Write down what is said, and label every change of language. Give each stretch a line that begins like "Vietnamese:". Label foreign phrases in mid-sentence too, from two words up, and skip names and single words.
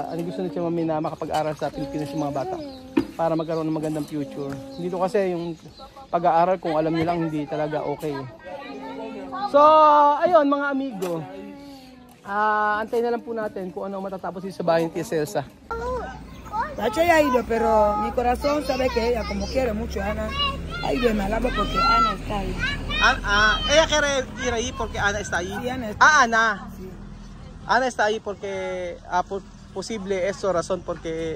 Filipino: Ano gusto ni Tia Mami na makapag-aral sa Pilipinas yung mga bata para magkaroon ng magandang future. Dito kasi yung pag-aaral kung alam niyo lang hindi talaga okay. So, ayun mga amigo. Antayin na lang po natin kung ano matatapos sa bahay ni Tia Celsa.
Spanish: Tacho ya ha ido, pero mi corazón sabe que ella como quiere mucho a Ana. Ha ido en Malabo porque Ana está ahí. Ella quiere ir ahí porque Ana está ahí. Sí, Ana está ahí. Ana. Sí. Ana está ahí porque posible eso razón porque...